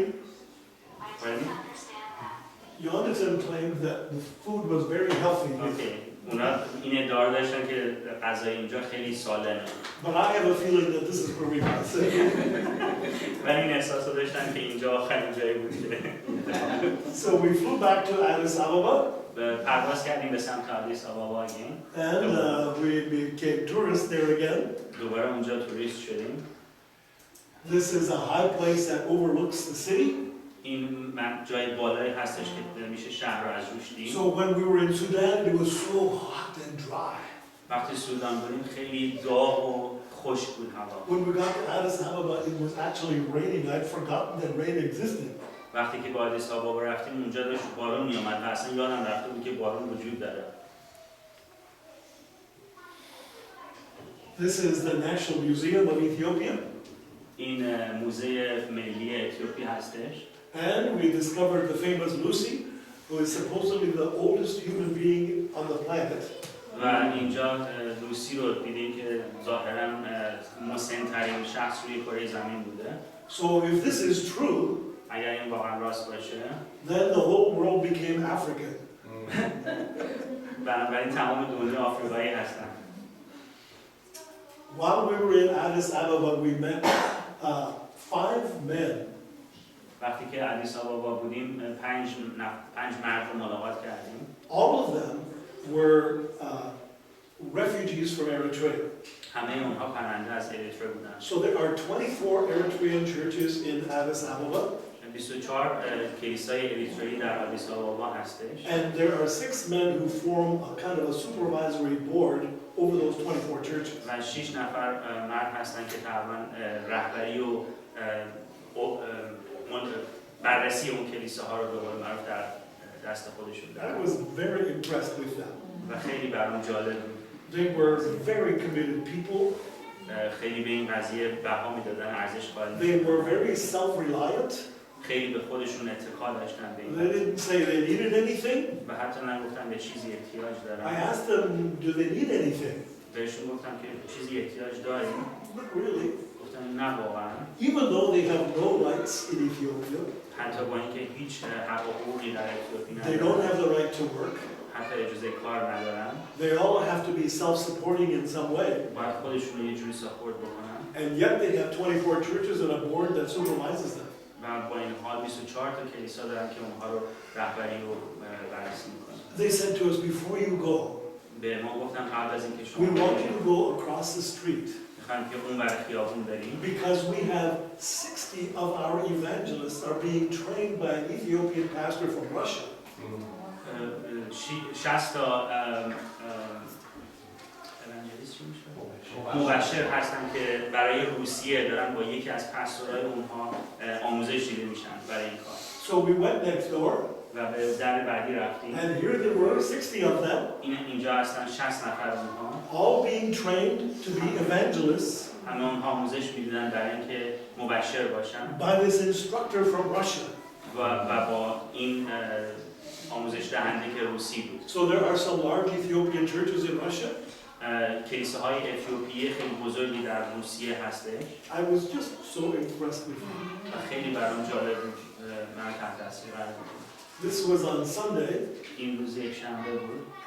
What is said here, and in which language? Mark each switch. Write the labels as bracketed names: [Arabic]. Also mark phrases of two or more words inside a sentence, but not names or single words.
[English] Pardon? Jonathan claimed that the food was very healthy. [Persian] اوکی. اونا این ادعا داشتن که غذای اینجا خیلی سالمه. [English] But I have a feeling that this is where we got sick. [Persian] ولی این احساس رو داشتن که اینجا آخرین جایی بود که [English] So we flew back to Addis Ababa. [Persian] پرواز کردیم به سمت آدیس آبابا again. [English] And we became tourists there again. [Persian] دوباره اونجا توریست شدیم. [English] This is a high place that overlooks the city. [Persian] این جای بالایی هستش که میشه شهر رو از روش دید. [English] So when we were in Sudan, it was so hot and dry. [Persian] وقتی سودان بودیم خیلی داغ و خشک بود هوا. [English] When we got to Addis Ababa, it was actually raining. I'd forgotten that rain existed. [Persian] وقتی که با آدیس آبابا رفتیم اونجا داشت بارون میومد و اصلا یادم رفته بود که بارون وجود داره. [English] This is the National Museum of Ethiopia. [Persian] این موزه ملی اتیوپی هستش. [English] And we discovered the famous Lucy, who is supposedly the oldest human being on the planet. [Persian] و اینجا لوسی رو دیدیم که ظاهراً مسن‌ترین شخص روی کره زمین بوده. [English] So if this is true, [Persian] اگر این واقعا راست باشه [English] then the whole world became African. [Persian] بنابراین تمام دنیا آفریقایی هستن. [English] While we were in Addis Ababa, we met 5 men. [Persian] وقتی که آدیس آبابا بودیم 5 مرد رو ملاقات کردیم. [English] All of them were refugees from Eritrea. [Persian] همه اونها پناهنده از اریتره بودن. [English] So there are 24 Eritrean churches in Addis Ababa. [Persian] 24 کلیسای اریترئی در آدیس آبابا هستش. [English] And there are 6 men who form a kind of a supervisory board over those 24 churches. [Persian] و 6 نفر مرد هستن که تقریبا رهبری و بررسی اون کلیساها رو به قول معروف در دست خودشون [English] I [Persian] دارن. [English] was very impressed with them. [Persian] و خیلی برام جالب بود. [English] They were very committed people. [Persian] خیلی به این قضیه بها میدادن، ارزش قائل [English] They [Persian] می‌شدن. [English] were very self-reliant. [Persian] خیلی به خودشون اتکا داشتن به [English] They [Persian] این [English] didn't say they needed anything. [Persian] و حتی نگفتن به چیزی احتیاج [English] I [Persian] دارن. [English] asked them, do they need anything? [Persian] بهشون گفتم که چیزی احتیاج داریم. [English] Not really. [Persian] گفتن نه واقعا. [English] Even though they have no rights in Ethiopia, [Persian] حتی با اینکه هیچ حق و حقوقی در اتیوپی [English] they don't [Persian] ندارن، [English] have the right to work. [Persian] حتی اجازه کار ندارن، [English] They all have to be self-supporting in some way. [Persian] باید خودشون رو یه جوری ساپورت بکنن. [English] And yet they have 24 churches and a board that supervises them. [Persian] و با این حال 24 تا کلیسا دارن که اونها رو رهبری و بررسی میکنن. [English] They said to us, before you go, [Persian] به ما گفتن قبل از اینکه [English] we [Persian] شما [English] want [Persian] برید، [English] you to go across the street [Persian] میخوایم که اون ور خیابون بریم [English] because we have 60 of our evangelists are being trained by an Ethiopian pastor from Russia. [Persian] 60 تا مبشر هستن که برای روسیه دارن با یکی از پستورای اونها آموزش دیده میشن برای این کار. [English] So we went next door, [Persian] و به در بعدی رفتیم. [English] and here there were 60 of them, [Persian] اینجا هستن 60 نفر اونها. [English] all being trained to be evangelists [Persian] همه اونها آموزش میدیدن برای اینکه مبشر باشن. [English] by this instructor from Russia. [Persian] و با این آموزش دهنده که روسی بود. [English] So there are some large Ethiopian churches in Russia. [Persian] کلیساهای اتیوپیایی خیلی بزرگی در روسیه هستش. [English] I was just so impressed with them. [Persian] و خیلی برام جالب بود. من تحت تاثیر قرار گرفتم. [English] This was on Sunday. [Persian] این روز یک شنبه بود.